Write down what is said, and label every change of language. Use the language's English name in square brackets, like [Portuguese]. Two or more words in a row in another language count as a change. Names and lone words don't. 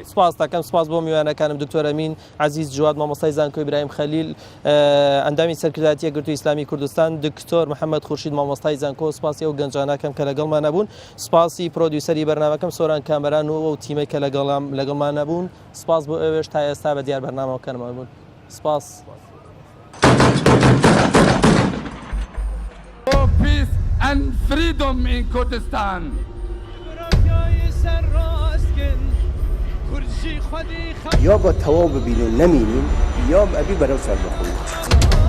[Central Kurdish] سپاس دەکەم سپاس بۆ میوانەکانم دکتۆر ئەمین عەزیز جواد مامۆستای زانکۆی ئیبراهیم خەلیل ئەندامی سەرکردایەتی یەکگرتووی ئیسلامی کوردستان دکتۆر محەممەد خورشید مامۆستای زانکۆ سپاسی ئەو گەنجانەکەم کە لەگەڵمان نەبوون سپاسی پرۆدیوسەری بەرنامەکەم سۆران کامەران و ئەو تیمەی کە لەگەڵمان نەبوون سپاس بۆ ئێوەش تا ئێستا بە دیار بەرنامەکەمان بوون سپاس [English] Peace and freedom in Kurdistan. [Central Kurdish] یا با تەواو ببینین نەمینین یا ئەبی بەرەو سەر بخۆین